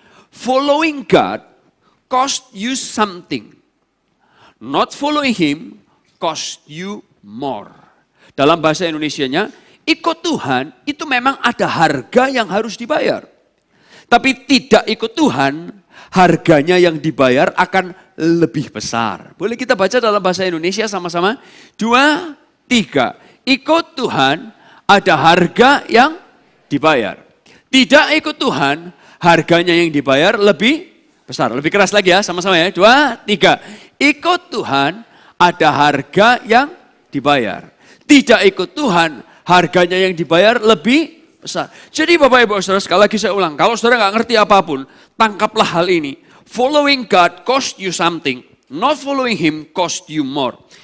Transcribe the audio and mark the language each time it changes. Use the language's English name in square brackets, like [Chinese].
[English] Following God cost you something. Not following Him cost you more. [Indonesian] Dalam bahasa Indonesianya, ikut Tuhan itu memang ada harga yang harus dibayar. Tapi tidak ikut Tuhan, harganya yang dibayar akan lebih besar. Boleh kita baca dalam bahasa Indonesia sama-sama? 2, 3. Ikut Tuhan, ada harga yang dibayar. Tidak ikut Tuhan, harganya yang dibayar lebih besar. Lebih keras lagi ya, sama-sama ya. 2, 3. Ikut Tuhan, ada harga yang dibayar. Tidak ikut Tuhan, harganya yang dibayar lebih besar. Jadi Bapak Ibu Saudara, sekali lagi saya ulang, kalau saudara nggak ngerti apapun, tangkaplah hal ini. [English] Following God cost you something, not following Him cost you more.